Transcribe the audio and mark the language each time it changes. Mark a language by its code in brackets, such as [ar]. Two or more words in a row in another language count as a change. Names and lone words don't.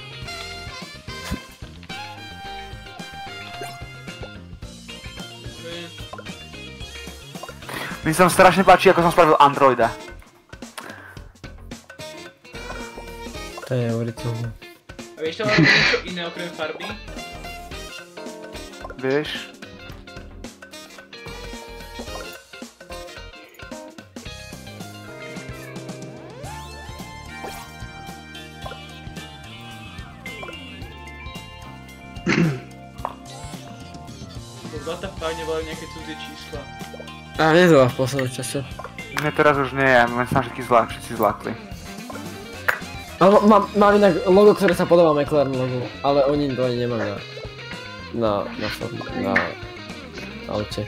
[sk] Mi sa strašne páči, ako som spravil Androida. To je neuveriteľné. A vieš tam mám niečo iné okrem farby? Vieš? [en] What the fuck, [sk] neboli nejaké cudzie čísla. A nie to v poslednom čase. Mne teraz už nie, ja mám sa všetci zlakli. Ale mám inak logo, ktoré sa podobá McLaren logu, ale oni to ani nemajú na aute.